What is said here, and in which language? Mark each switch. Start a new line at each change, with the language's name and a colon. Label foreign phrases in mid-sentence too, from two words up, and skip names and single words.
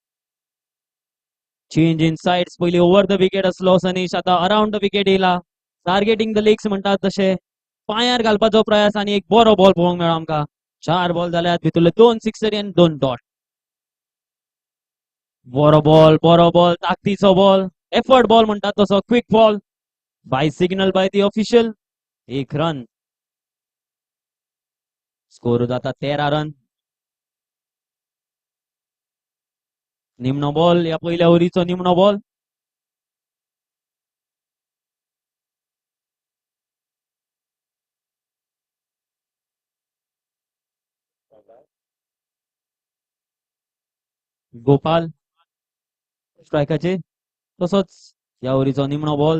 English: change in sides पयली over the wicket
Konkani: असलो सनीश आता
English: around the wicket येयला. targeting the legs
Konkani: म्हणतात तसे पांयार घालपाचो प्रयास आणि एक बरो बॉल पळोवंक मेळ्ळो आमकां. 4 बॉल जाल्यात भितरले 2 सिक्सरी आणि 2 डॉट. बरो बॉल ताकदीचो बॉल
English: effort ball
Konkani: म्हणतात तसो
English: quick ball by signal by the official.
Konkani: एक
English: run score
Konkani: जाता 13 रन. निम्न बॉल या पहिल्या ओव्हरीचो निम्न बॉल. गोपाल स्ट्रायकाचे तसोच या ओव्हरीचो निम्न बॉल.